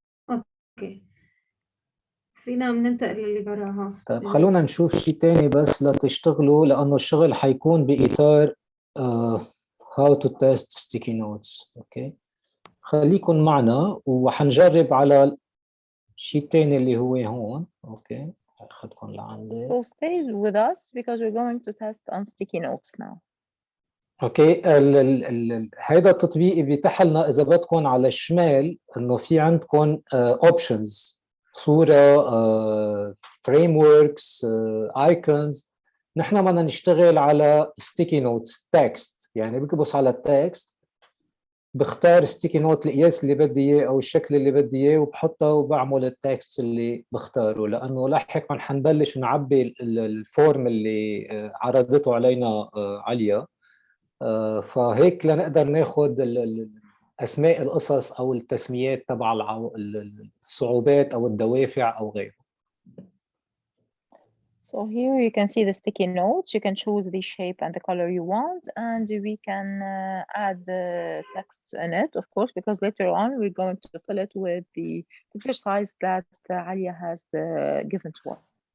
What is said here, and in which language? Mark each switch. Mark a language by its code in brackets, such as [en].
[ar] اوكي، فينا ننتقل للي براها. طيب خلونا نشوف شيء تاني بس لتشتغلوا، لأنه الشغل حيكون بإطار [en] how to test sticky notes. [ar] أوكي، خليكن معنا وحنجرب على شيء تاني اللي هو هون. أوكي، أخذكم لعندي. [en] So stay with us because we're going to test on sticky notes now. [ar] اوكي، هيدا التطبيق بيتيح لنا اذا بدكم على الشمال انه في عندكم اوبشنز، صوره، فريم وركس، ايكونز. نحن بدنا نشتغل على ستيكي نوتس تكست، يعني بكبس على التكست، بختار ستيكي نوت القياس اللي بدي اياه او الشكل اللي بدي اياه وبحطها وبعمل التكست اللي بختاره، لانه لاحقا حنبلش نعبي الفورم اللي عرضته علينا عليا. فهيك لنقدر ناخذ اسماء القصص او التسميات تبع الصعوبات او الدوافع او غيره. [en] So here you can see the sticky notes. You can choose the shape and the color you want, and we can add the text in it, of course, because later on we're going to fill it with the exercise that Alia has given to us.